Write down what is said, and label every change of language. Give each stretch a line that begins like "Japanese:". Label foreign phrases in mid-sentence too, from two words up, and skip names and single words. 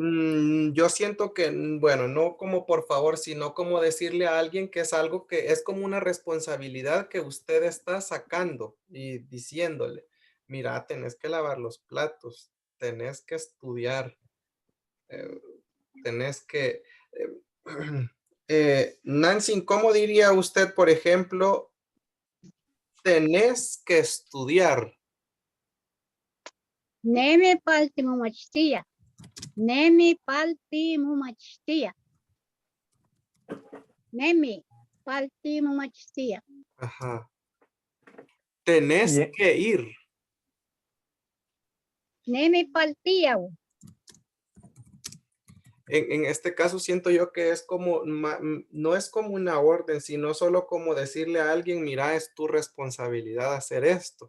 Spanish: Yo siento que, bueno, no como por favor, sino como decirle a alguien que es algo que es como una responsabilidad que usted está sacando y diciéndole. mira, tenés que lavar los platos, tenés que estudiar, eh, tenés que... Nancy, ¿cómo diría usted, por ejemplo, tenés que estudiar?
Pipil: Nemi palti mumachtia. Nemi palti mumachtia. Nemi palti mumachtia.
Spanish: Ajá. Tenés Bien. que ir.
Pipil: Nemi paltiau.
Spanish: En este caso siento yo que es como, no es como una orden, sino solo como decirle a alguien, mira, es tu responsabilidad hacer esto.